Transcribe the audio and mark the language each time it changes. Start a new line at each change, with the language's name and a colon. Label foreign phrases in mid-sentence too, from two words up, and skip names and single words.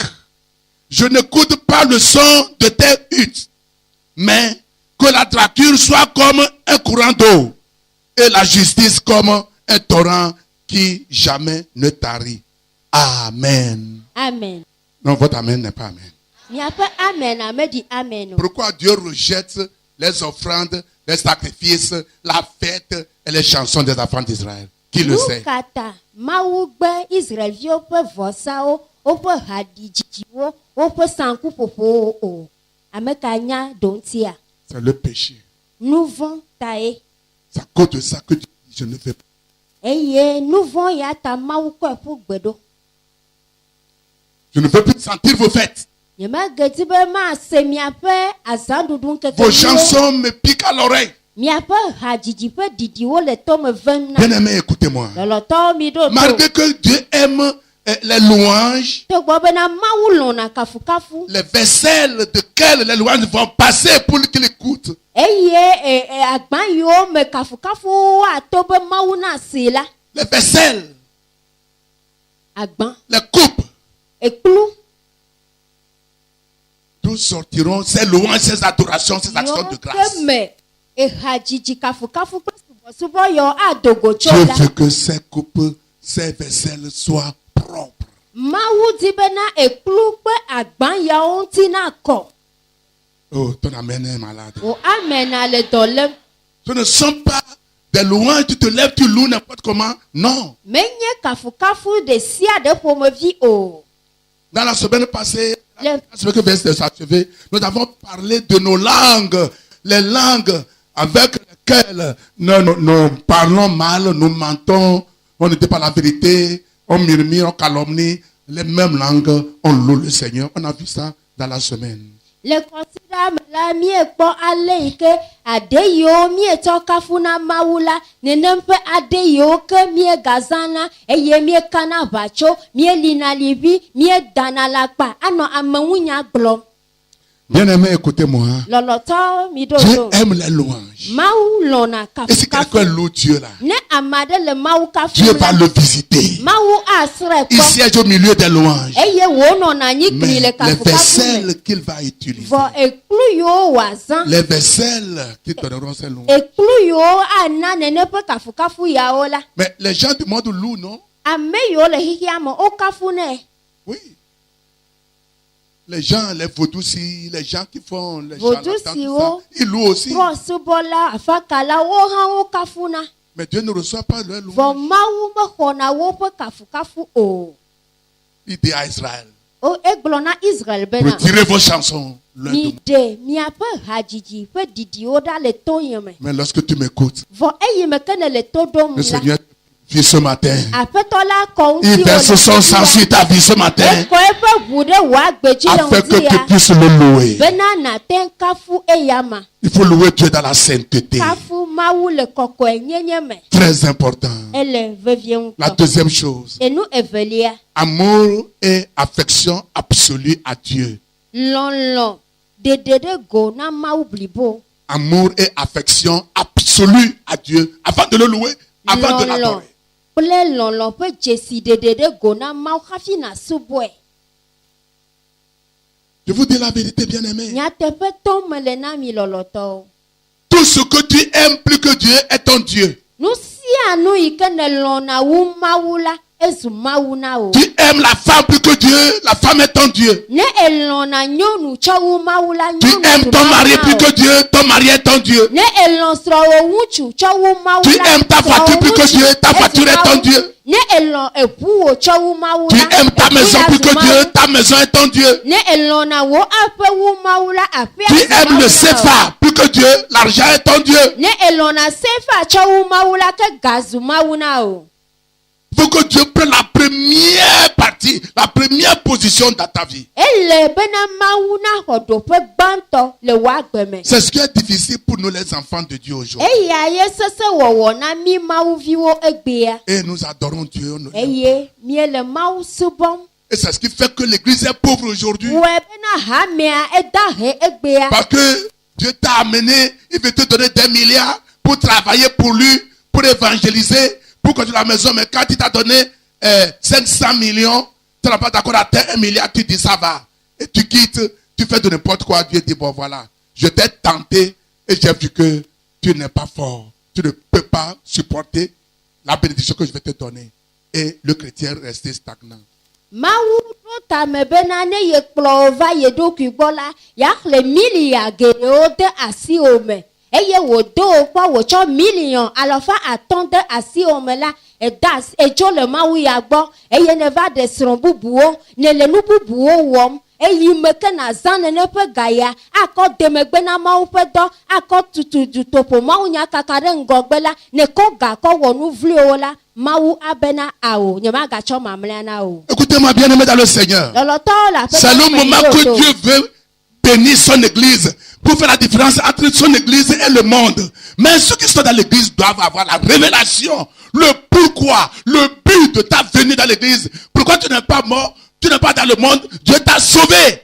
French: Je n'écoute pas le son de tes huttes. Mais que la droiture soit comme un courant d'eau et la justice comme un torrent qui jamais ne tarit. Amen. amen. Non, votre amen n'est pas amen.
Ewe: Miaƒe amen ameɖi amen o.
French: Pourquoi Dieu rejette les offrandes, les sacrifices, la fête et les chansons des enfants d'Israël? Qui le sait?
Ewe: Nu ka ta Mawu gbe Israelviwo ƒe vɔsawo, woƒe haɖidzidziwo, woƒe sankuƒoƒowo o? Ame ka nya ɖo ŋutia?
French: C'est le péché.
Ewe: Nu vɔ̃ tae.
French: C'est à cause de ça que Dieu dit, je ne fais pas.
Ewe: Eye nu vɔ̃ ya ta Mawu kɔe ƒu gbe ɖo.
French: Je ne veux plus sentir vos fêtes.
Ewe: Nyemegedi be mase miaƒe azãɖuɖu
French: Vos
Ewe: ŋkekewo.
French: chansons me piquent à l'oreille.
Ewe: Miaƒe hadzidzi ƒe didiwo le tome vem na.
French: Bien-aimés, écoutez-moi.
Ewe: Lɔlɔtɔwo mi ɖo to.
French: Malgré que Dieu aime les louanges,
Ewe: Togbɔ bena Mawu lɔ̃na kafukafu.
French: les vaisselles desquelles les louanges vont passer pour qu'il écoute.
Ewe: Eye agbã yiwo me kafukafuwo ato be Mawu na see la.
French: Les vaisselles,
Ewe: Agbã,
French: les coupes,
Ewe: ekplu,
French: tous sortiront ces louanges, ces adorations, ces actions de
Ewe: yiwo
French: grâce.
Ewe: ke me ehadzidzi kafukafu kple subɔsubɔ yiwo adogo tso
French: Dieu
Ewe: la.
French: veut que ces coupes, ces vaisselles soient propres.
Ewe: Mawu di bena ekplu kple agbã yawo ŋuti na kɔ.
French: Oh, ton amen est malade.
Ewe: O amena le dɔ lém.
French: Ce ne sont pas des louanges, tu te lèves, tu loues n'importe comment. Non.
Ewe: Menye kafukafu ɖe sia ɖe ƒomevi o.
French: Dans la semaine passée, Le- la semaine que vient de s'achever, nous avons parlé de nos langues. Les langues avec lesquelles nous parlons mal, nous mentons, on ne dit pas la vérité, on murmure, on calomnie. Les mêmes langues, on loue le Seigneur. On a vu ça dans la semaine.
Ewe: Le kɔsida me la miekpɔ ale yi ke ade yiwo mietsɔ kafu na Mawu la, nenem ƒe ade yiwo ke miegazãna eye miekana ʋatso, mielina liʋi, miedana le akpa, anɔ ameŋunya gblɔm.
French: Bien-aimés, écoutez-moi.
Ewe: Lɔlɔtɔwo mi ɖo
French: Dieu
Ewe: to.
French: aime les louanges.
Ewe: Mawu lɔ̃na
French: Et si quelqu'un
Ewe: kafukafu.
French: loue Dieu là,
Ewe: Ne ame aɖe le Mawu kafu
French: Dieu va
Ewe: la,
French: le visiter.
Ewe: Mawu asrɔ̃e
French: Il
Ewe: kpɔ
French: siège au milieu des louanges.
Ewe: eye wònɔna anyi
French: Mais
Ewe: kpli le
French: les
Ewe: kafukafu me.
French: vaisselles qu'il va utiliser,
Ewe: Vɔ ekplu yiwo wòazã.
French: les vaisselles qui donneront ces louanges.
Ewe: Ekplu yiwo ana nene ƒe kafukafu yawo la.
French: Mais les gens du monde louent, non?
Ewe: Ame yiwo le xixia me wo kafu nɛ.
French: Oui. Les gens, les vaudous-ci, les gens qui font les Vaudous-ci, charlatans, tout oh. ça, ils louent aussi.
Ewe: Trɔsubɔla, afakala wo hã wo kafu na.
French: Mais Dieu ne reçoit pas leur
Ewe: Vɔ
French: louange.
Ewe: Mawu mexɔna woƒe kafukafu o.
French: Il dit à Israël,
Ewe: O egblɔ na Israel bena
French: retirez vos chansons. Leur demande.
Ewe: miɖe miaƒe hadzidzi ƒe didiwo ɖa le to ye me.
French: Mais lorsque tu m'écoutes,
Ewe: Vɔ eyime ke ne le to ɖom
French: le
Ewe: la,
French: Seigneur vit ce matin.
Ewe: Aƒetɔ la kɔ
French: Il
Ewe: ŋuti
French: verse son sang sur ta vie ce matin
Ewe: ekɔ eƒe ʋu ɖe wò agbedzi le
French: afin que
Ewe: ŋuti
French: tu
Ewe: ya
French: puisses le louer.
Ewe: bena nàte kafu eyama.
French: Il faut louer Dieu dans la sainteté.
Ewe: Kafu Mawu le kɔkɔe nyenye me.
French: Très important.
Ewe: Ele vevie
French: La
Ewe: ŋutɔ.
French: deuxième chose,
Ewe: Enu evelia,
French: amour et affection absolue à Dieu.
Ewe: lɔlɔ dede ɖe go na Mawu blibo.
French: Amour et affection absolue à Dieu. Avant de le louer, avant de
Ewe: Lɔlɔ
French: l'adorer.
Ewe: kple lɔlɔ ƒe dzesi dede ɖe go na Mawu hafi nasubɔe.
French: Je vous dis la vérité, bien-aimé.
Ewe: Nyateƒe tom mele na mi lɔlɔtɔwo.
French: Tout ce que tu aimes plus que Dieu est ton Dieu.
Ewe: Nu sia nu yi ke ne lɔna wu Mawu la, ezu mawu na o.
French: Tu aimes la femme plus que Dieu, la femme est ton Dieu.
Ewe: Ne elon na nyɔnu tsɔ wu mawu la
French: Tu
Ewe: nyɔnu
French: aimes
Ewe: zu
French: ton
Ewe: mawu
French: mari
Ewe: na
French: plus
Ewe: o.
French: que Dieu, ton mari est ton Dieu.
Ewe: Ne elon srɔ̃wò ŋutsu tsɔ wu mawu
French: Tu
Ewe: la
French: aimes ta voiture plus que Dieu, ta voiture est ton Dieu.
Ewe: Ne elon eʋuwò tsɔ wu mawu
French: Tu
Ewe: la
French: aimes ta maison plus que Dieu, ta maison est ton Dieu.
Ewe: Ne elon na wo aƒe wu mawu la aƒea
French: Tu
Ewe: zu
French: aimes
Ewe: mawu
French: le
Ewe: na o.
French: CFA plus que Dieu, l'argent est ton Dieu.
Ewe: Ne elon na sefa tsɔ wu mawu la ke ga zu mawu na o.
French: Il faut que Dieu prenne la première partie, la première position dans ta vie.
Ewe: Ele bena mawu na xɔ ɖoƒe gbãtɔ le wo agbe me.
French: C'est ce qui est difficile pour nous les enfants de Dieu aujourd'hui.
Ewe: Eya ye sese wɔwɔ na mi mawuviwo egbea.
French: Et nous adorons Dieu.
Ewe: Eye miele mawu subɔm.
French: Et c'est ce qui fait que l'église est pauvre aujourd'hui.
Ewe: Wɔe bena hamea edahe egbea.
French: Parce que Dieu t'a amené, il veut te donner des milliards pour travailler pour lui, pour évangéliser, pour construire la maison. Mais quand il t'a donné 500 millions, tu n'es pas d'accord à 1 milliard, tu dis ça va. Et tu quittes, tu fais de n'importe quoi. Dieu dit bon voilà, je t'ai tenté et j'ai vu que tu n'es pas fort. Tu ne peux pas supporter la bénédiction que je vais te donner. Et le chrétien est resté stagnant.
Ewe: Mawu ɖo tame bena ne ye kplɔ va ye ɖokui gbɔ la, yaxle milia geɖewo de asiwo me. Eye wòdo wo kpɔ wòtsɔ miliɔn alɔfa atɔ̃ de asiwo me la, etso le mawu ya gbɔ. Eye ne va ɖe srɔ̃ bubuwo, ne le nu bubuwo wɔm. Eyi me ke na zã nene ƒe gaya, akɔ demegbe na mawu ƒe dɔ, akɔ tutu dutoƒo mawu nya kaka ɖe ŋgɔgbe la, ne kɔ ga kɔ wɔ nu vliwo la, mawu abena awo, nye magatsɔ mamlɛa na o.
French: Écoutez-moi bien aimé dans le Seigneur.
Ewe: Lɔlɔtɔwo le aƒe
French: C'est le moment que Dieu veut bénir son église pour faire la différence entre son église et le monde. Mais ceux qui sont dans l'église doivent avoir la révélation, le pourquoi, le but de ta venue dans l'église. Pourquoi tu n'es pas mort, tu n'es pas dans le monde, Dieu t'a sauvé.